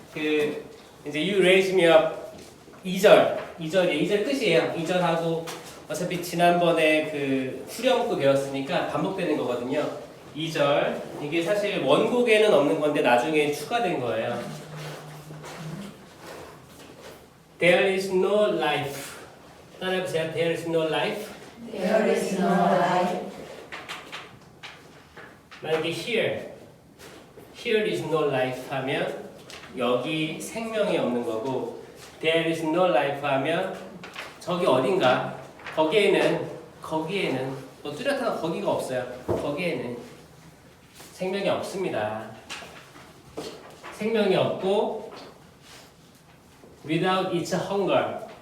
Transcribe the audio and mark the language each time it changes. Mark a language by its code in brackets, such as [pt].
[ko] 이제 You Raise Me Up 2절 끝이에요. 2절하고 어차피 지난번에 후렴구 배웠으니까 반복되는 거거든요. 2절, 이게 사실 원곡에는 없는 건데 나중에 추가된 거예요. [en] There is no life. [ko] 따라해보세요. [en] There is no life. There is no life. [ko] 만약에 [en] here is no life [ko] 하면 여기 생명이 없는 거고, [en] there is no life [ko] 하면 저기 어딘가, 거기에는 뭐 뚜렷한 거기가 없어요. 거기에는 생명이 없습니다. 생명이 없고 [en] without its hunger.